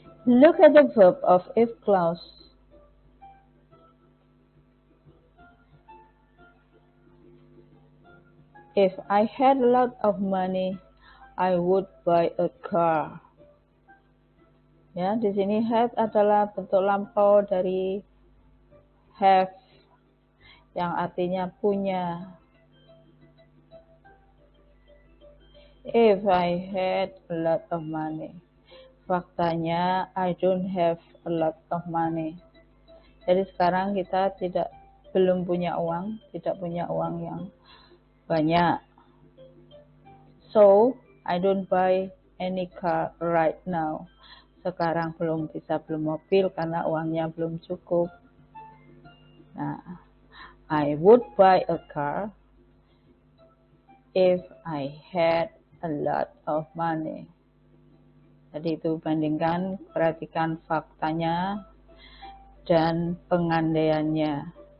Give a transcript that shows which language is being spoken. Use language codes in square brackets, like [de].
[en] Look at the verb of if clause. If I had a lot of money, I would buy a car. [id] Ya, di sini had adalah bentuk lampau dari have yang artinya punya. [en] If I had a lot of money. Faktanya I don't have a lot of money. [id] Jadi sekarang kita belum punya uang, tidak punya uang yang banyak. [en] So, I don't buy any car right now. [id] Sekarang belum bisa beli mobil karena uangnya belum cukup. [en] Nah, I would buy a car if I had a lot of money. [id] Jadi itu bandingkan, perhatikan faktanya dan pengandaiannya.